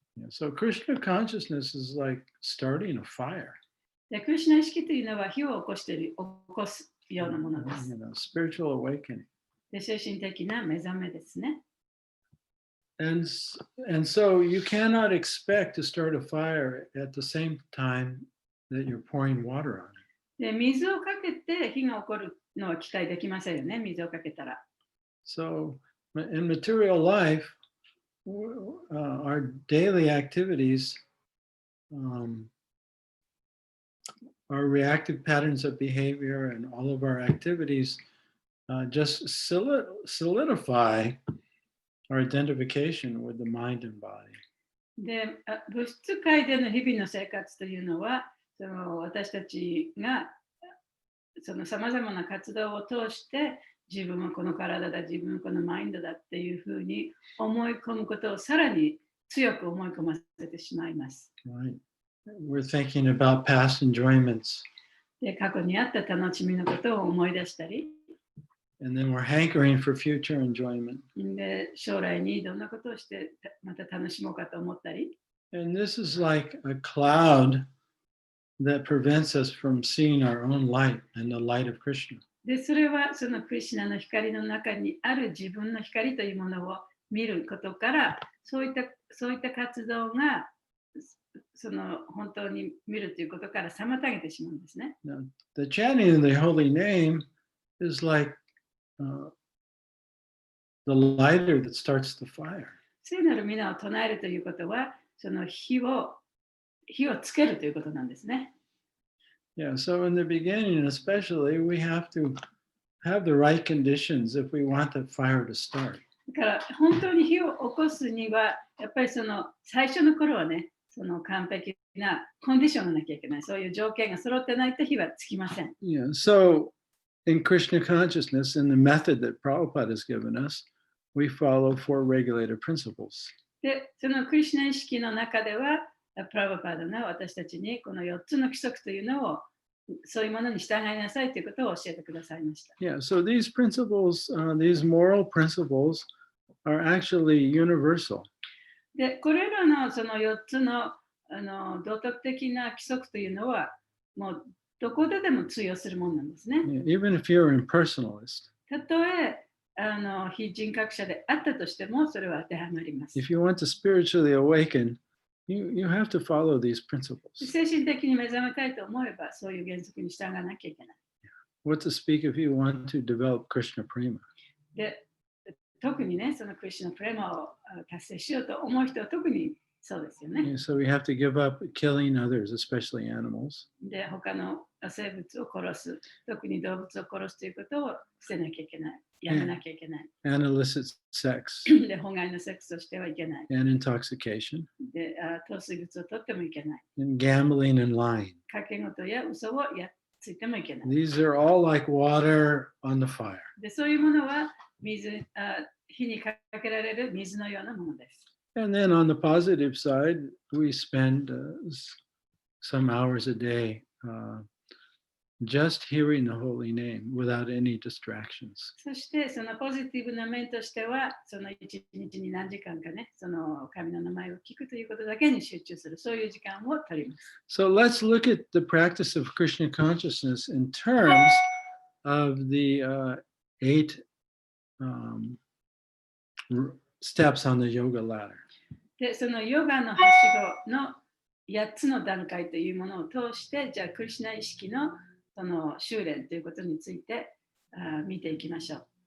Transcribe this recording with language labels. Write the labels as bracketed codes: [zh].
[en] Yeah, so Krishna consciousness is like starting a fire. [ja] でクリシュナ意識というのは火を起こすようなものです。 [en] Spiritual awakening. [ja] で精神的な目覚めですね。 [en] And so you cannot expect to start a fire at the same time that you're pouring water on it. [ja] で水をかけて火が起こるのは期待できませんよね、水をかけたら。 [en] So in material life, our daily activities, our reactive patterns of behavior and all of our activities just solidify our identification with the mind and body. [ja] で物質界での日々の生活というのは私たちがさまざまな活動を通して自分はこの体だ、自分はこのマインドだっていうふうに思い込むことをさらに強く思い込ませてしまいます。 [en] Right. We're thinking about past enjoyments. [ja] で過去にあった楽しみのことを思い出したり、 [en] And then we're hankering for future enjoyment. [ja] で将来にどんなことをしてまた楽しもうかと思ったり。 [en] And this is like a cloud that prevents us from seeing our own light and the light of Krishna. [ja] でそれはそのクリシュナの光の中にある自分の光というものを見ることからそういった活動が本当に見るということから妨げてしまうんですね。 [en] Now, the chanting of the holy name is like the lighter that starts the fire. [ja] 聖なる皆を唱えるということはその火をつけるということなんですね。 [en] Yeah, so in the beginning especially, we have to have the right conditions if we want the fire to start. [ja] だから本当に火を起こすにはやっぱり最初の頃はね、完璧なコンディションがなきゃいけない。そういう条件が揃ってないと火はつきません。 [en] Yeah, so in Krishna consciousness, in the method that Prabhupada has given us, we follow 4 regulator principles. [ja] で、そのクリシュナ意識の中では、プラバパードが私たちにこの4つの規則というのをそういうものに従いなさいということを教えてくださいました。 [en] Yeah, so these principles, these moral principles are actually universal. [ja] で、これらのその4つの道徳的な規則というのはもうどこででも通用するものなんですね。 [en] Yeah, even if you're an impersonalist. [ja] たとえ非人格者であったとしてもそれは当てはまります。 [en] If you want to spiritually awaken, you have to follow these principles. [ja] 精神的に目覚めたいと思えばそういう原則に従わなきゃいけない。 [en] What to speak if you want to develop Krishna Prema? [ja] で、特にね、そのクリシュナプレマを達成しようと思う人は特にそうですよね。 [en] Yeah, so we have to give up killing others, especially animals. [ja] で、他の生物を殺す、特に動物を殺すということを捨てなきゃいけない。やめなきゃいけない。 [en] And illicit sex. [ja] で、法外のセックスをしてはいけない。 [en] And intoxication. [ja] で、糖水物を取ってもいけない。 [en] And gambling and lying. [ja] 賭け事や嘘をついてもいけない。 [en] These are all like water on the fire. [ja] で、そういうものは火にかけられる水のようなものです。 [en] And then on the positive side, we spend some hours a day just hearing the holy name without any distractions. [ja] そしてそのポジティブな面としては、その一日に何時間かね、その神の名前を聞くということだけに集中する、そういう時間を取ります。 [en] So let's look at the practice of Krishna consciousness in terms of the 8 steps on the yoga ladder. [ja] で、そのヨガのはしごの8つの段階というものを通して、じゃあクリシュナ意識のその修練ということについて見ていきましょう。